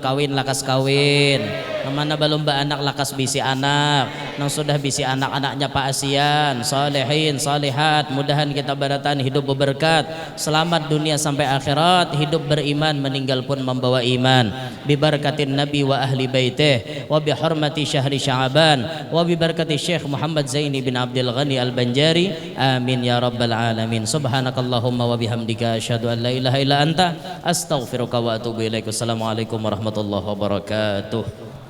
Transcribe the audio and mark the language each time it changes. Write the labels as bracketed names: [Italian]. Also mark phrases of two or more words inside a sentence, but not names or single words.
[Banjar] kawin lakas kawin, nang mana belum baanak lakas bisi anak, nang sudah bisi anak-anaknya paasian, [Arabic] صالحين صالحات, [Banjar] mudahan kita barataan hidup berberkat, selamat dunia sampai akhirat, hidup beriman, meninggal pun membawa iman, [Arabic] ببركة النبي وأهل بيته, وبحرمة شهر شعبان, وببركة [Banjar] Syekh Muhammad Zaini bin Abdul Ghani Al-Banjari, [Arabic] آمين يا رب العالمين. سبحانك اللهم وبحمدك أشهد أن لا إله إلا أنت أستغفرك وأتوب إليك. السلام عليكم ورحمة الله وبركاته.